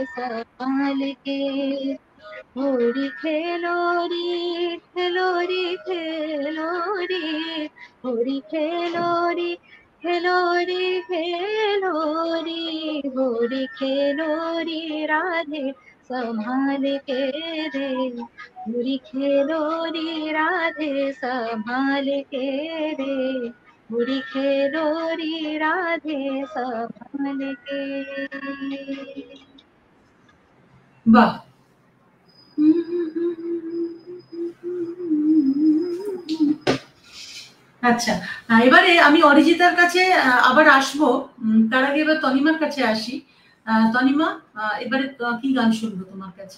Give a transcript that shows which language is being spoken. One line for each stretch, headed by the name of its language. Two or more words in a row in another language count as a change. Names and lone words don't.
Hindi: संभाल के, होली खेलो रे खेलो रे खेलो रे, होली खेलो रे खेलो रे खेलो रे, होली खेलो रे राधे संभाल के रे, होली खेलो रे राधे संभाल के रे, होली खेलो रे राधे संभाल के।
Bangla: বাহ, আচ্ছা এবারে আমি অরিজিতার কাছে আবার আসবো, তার আগে এবার তনিমার কাছে আসি। তনিমা, এবারে কি গান শুনবো তোমার কাছে?